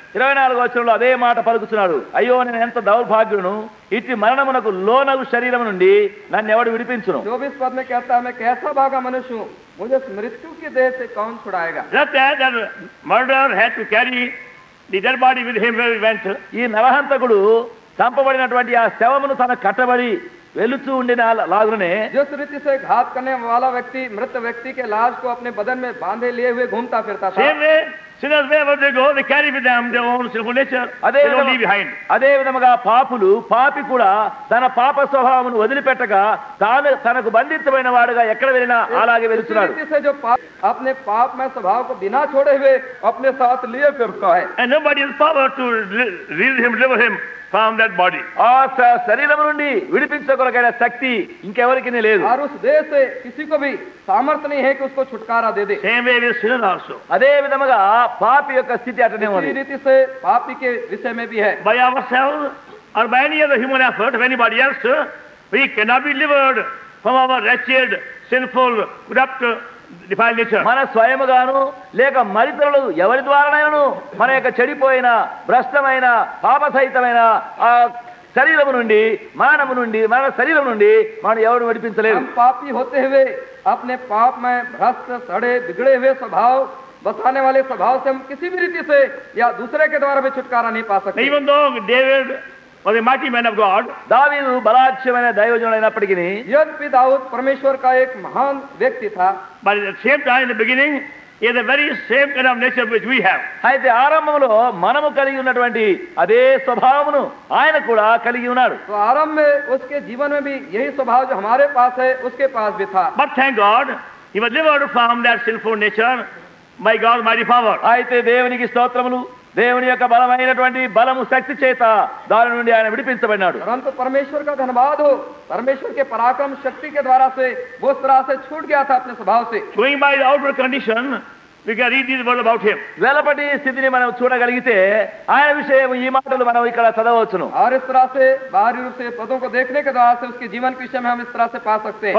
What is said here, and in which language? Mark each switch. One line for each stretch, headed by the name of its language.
Telugu: 24వ వచనంలో అదే మాట పలుకుతున్నాడు. అయ్యో నేను ఎంత దౌర్భాగ్యును, ఇట్టి మరణమునకు లోనగు శరీరం నుండి నన్ను ఎవడు విడిపించును.
Hindi: 24 पद में कहता है, मैं कैसा भागा मनुष्य हूँ, मुझे इस मृत्यु की देह से कौन छुड़ाएगा।
English: Just as that murderer had to carry the dead body with him where he went,
Telugu: ఈ నరహంతకుడు చంపబడినటువంటి ఆ శవమును తన కట్టబడి వెలుచూ ఉండిన లాగునే
Hindi: जिस रीति से घात करने वाला व्यक्ति मृत व्यक्ति के लाश को अपने बदन में बांधे लिए हुए घूमता फिरता था,
English: same way sinners wherever they go, they carry with them their own sinful nature. They don't leave behind.
Telugu: అదే విధముగా పాపి కూడా తన పాప స్వభావమును వదిలిపెట్టగా తనకు బంధించబడిన వాడుగా ఎక్కడ వెళ్ళినా అలాగే వెళ్తున్నాడు.
Hindi: इसी रीति से जो अपने पाप में स्वभाव को बिना छोड़े हुए अपने साथ लिए फिरता है,
English: And nobody has power to deliver him from that body.
Telugu: ఆ శరీరం నుండి విడిపించగలిగిన శక్తి ఇంకెవరికి లేదు.
Hindi: और उस देह से किसी को भी सामर्थ्य नहीं है कि उसको छुटकारा दे दे।
English: Same way with sinner also.
Telugu: అదే విధముగా పాపి యొక్క స్థితి అటనే
Hindi: इसी
Telugu: ఉంది.
Hindi: रीति से पापी के विषय में भी है।
English: By ourselves or by any other human effort of anybody else, we cannot be delivered from our wretched, sinful, corrupt, defiled nature.
Telugu: మన స్వయముగాను లేక మరితరులు ఎవరి ద్వారానైనాను మన యొక్క చెడిపోయిన భ్రష్టమైన పాపసహితమైన ఆ శరీరము నుండి మన శరీరం నుండి మనం ఎవరు విడిపించలేదు.
Hindi: हम पापी होते हुए अपने पाप में भ्रष्ट, सड़े, बिगड़े हुए स्वभाव बसाने वाले स्वभाव से हम किसी भी रीति से या दूसरे के द्वारा भी छुटकारा नहीं पा सकते।
English: Even though David was a mighty man of God,
Telugu: దావీదు బలాఢ్యమైన దైవజనుడైనప్పటికీ
Hindi: यद्यपि दाऊद परमेश्वर का एक महान व्यक्ति था,
English: but at the same time in the beginning, he had the very same kind of nature which we have.
Telugu: అయితే ఆరంభంలో మనము కలిగి ఉన్నటువంటి అదే స్వభావమును ఆయన కూడా కలిగి ఉన్నాడు.
Hindi: तो आरंभ में उसके जीवन में भी यही स्वभाव जो हमारे पास है उसके पास भी था।
English: But thank God, he was delivered from that sinful nature by God's mighty power.
Telugu: అయితే దేవునికి స్తోత్రములు, దేవుని యొక్క బలమైనటువంటి బలము శక్తి చేత దాని నుండి ఆయన విడిపించబడినాడు.
Hindi: परंतु परमेश्वर का धन्यवाद हो, परमेश्वर के पराक्रम शक्ति के द्वारा से वो उस तरह से छूट गया था अपने स्वभाव से।
English: Going by the outward condition, we can read these words about him.
Telugu: వెలపటి స్థితిని మనం చూడగలిగితే ఆయన విషయం ఈ మాటలు మనం ఇక్కడ చదవచ్చును.
Hindi: और इस तरह से बाहरी रूप से पदों को देखने के द्वारा से उसके जीवन के विषय में हम इस तरह से पा सकते हैं।